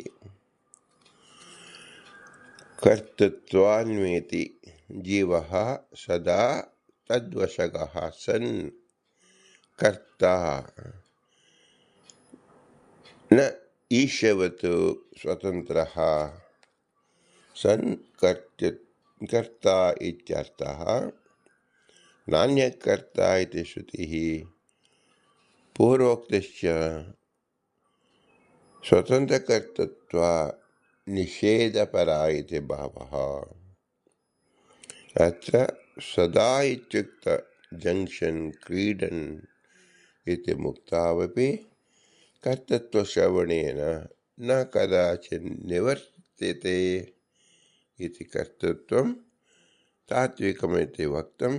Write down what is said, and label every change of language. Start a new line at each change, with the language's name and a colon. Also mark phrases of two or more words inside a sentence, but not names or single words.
Sanskrit: ಕರ್ತೃತ್ವಾನ್ವೇತಿ ಜೀವ ಸದಾ ತದ್ವಶಗಃ ಸನ್ ಕರ್ತ ನ ಈಶವತ್ ಸ್ವತಂತ್ರಃ ಸನ್ ಕರ್ತ ಇತ್ಯರ್ಥಃ. ನಾಣ್ಯಕರ್ತ ಇತಿ ಶ್ರುತಿಃ ಪೂರ್ವೋಕ್ತಸ್ಯ ಸ್ವತಂತ್ರಕರ್ತೃತ್ವ ನಿಷೇಧಪರ ಇತಿ ಭಾವಃ. ಅತ್ರ ಸದಾ ಇತ್ಯುಕ್ತ ಜಂಕ್ಷನ್ ಕ್ರೀಡನ್ ಇತಿ ಮುಕ್ತಾವಪಿ ಕರ್ತೃತ್ವಶ್ರವಣೇನ ನ ಕದಾಚಿನ್ ನಿವರ್ತತೆ ಇತಿ ಕರ್ತೃತ್ವಂ ತಾತ್ವಿಕಮಿತಿ ವಕ್ತಂ.